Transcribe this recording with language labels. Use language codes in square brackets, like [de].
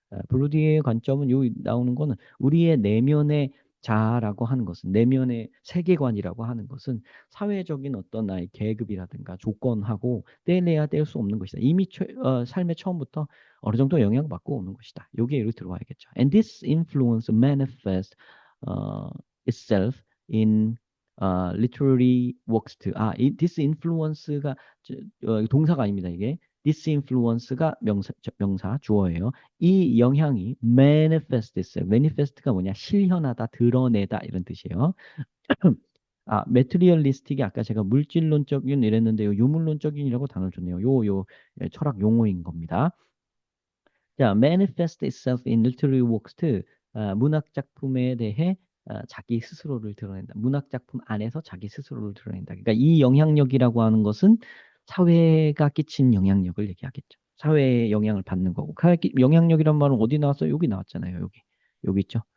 [ko] 브루디에의 관점은 여기 나오는 거는 우리의 내면의 자아라고 하는 것은 내면의 세계관이라고 하는 것은 사회적인 어떤 나의 계급이라든가 조건하고 떼내야 뗄 수 없는 것이다. 이미 삶의 처음부터 어느 정도 영향받고 오는 것이다. 여기에 이렇게 들어와야겠죠. [en] And this influence manifests itself in literary works too. this influence [ko] 가 동사가 아닙니다. 이게 this influence가 명사 주어예요. 이 영향이 [en] manifest itself. [ko] manifest가 뭐냐? 실현하다, 드러내다 이런 뜻이에요. materialistic이 아까 제가 물질론적인 이랬는데 요 유물론적인이라고 단어를 줬네요. 철학 용어인 겁니다. 자, [en] manifest itself in literary works too. [ko] 문학 작품에 대해 자기 스스로를 드러낸다. 문학 작품 안에서 자기 스스로를 드러낸다. 그러니까 이 영향력이라고 하는 것은 사회가 끼친 영향력을 얘기하겠죠. 사회에 영향을 받는 거고. 영향력이란 말은 어디 나왔어요? 여기 나왔잖아요. 여기 있죠.